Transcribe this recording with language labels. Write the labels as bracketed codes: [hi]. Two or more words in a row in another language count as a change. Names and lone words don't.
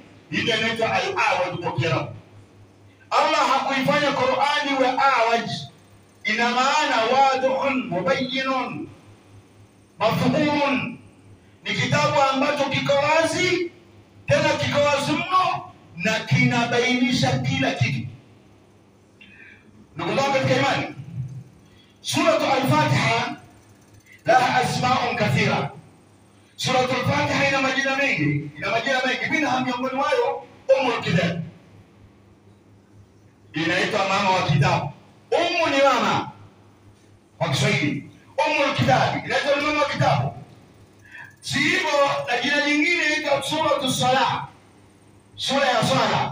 [sw] Ile inaitwa al-awaj kwa Kiarabu. Allah hakuifanya Qur'ani wa awaj, ina maana [ar] واضح مبين مفهوم. [sw] Ni kitabu ambacho kiko wazi, tena kiko wazi mno na kinabainisha kila kitu. Ndugu zangu katika imani, [ar] سورة الفاتحة لها أسماء كثيرة. [sw] Suratu al-Fatiha ina majina mengi, Minha miongoni mwayo Ummul Kitab, inaitwa mama wa kitabu. Ummu ni mama kwa Kiswahili. Ummul Kitab inaitwa mama wa kitabu. Si hivyo, na jina lingine inaitwa suratu Salah, sura ya swala.